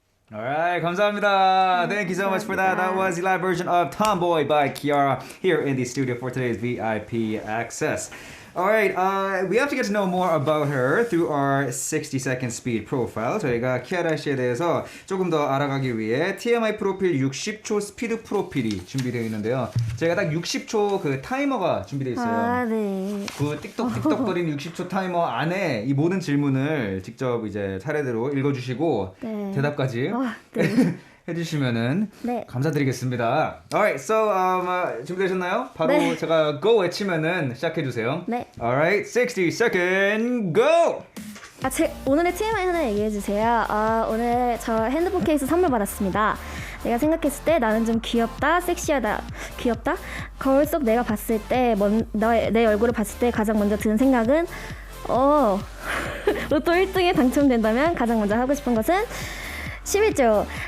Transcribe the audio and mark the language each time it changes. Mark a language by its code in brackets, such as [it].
[en] Alright, [ko] 감사합니다. [en] Thank you so much for that. That was the live version of Tomboy by KIARA here in the studio for today's VIP access. Alright, we have to get to know more about her through our 60-second speed profile. [ko] 저희가 키아라 씨에 대해서 조금 더 알아가기 위해 TMI 프로필 60초 스피드 프로필이 준비되어 있는데요. 제가 딱 60초 그 타이머가 준비되어 있어요. 아, 네. 그 틱톡거리는 60초 타이머 안에 이 모든 질문을 직접 이제 차례대로 읽어주시고 네. 대답까지 네. 해주시면은 네. 감사드리겠습니다. [en] Alright, so [ko] 준비되셨나요? 바로 네. 제가 go 외치면은 시작해주세요. 네. [en] Alright, 60 second go. [ko] 오늘의 TMI 하나 얘기해주세요. 오늘 저 핸드폰 케이스 선물 받았습니다. 내가 생각했을 때 나는 좀 귀엽다, 섹시하다. 귀엽다? 거울 속 내가 봤을 때, 내 얼굴을 봤을 때 가장 먼저 드는 생각은 로또 1등에 당첨된다면 가장 먼저 하고 싶은 것은 11조.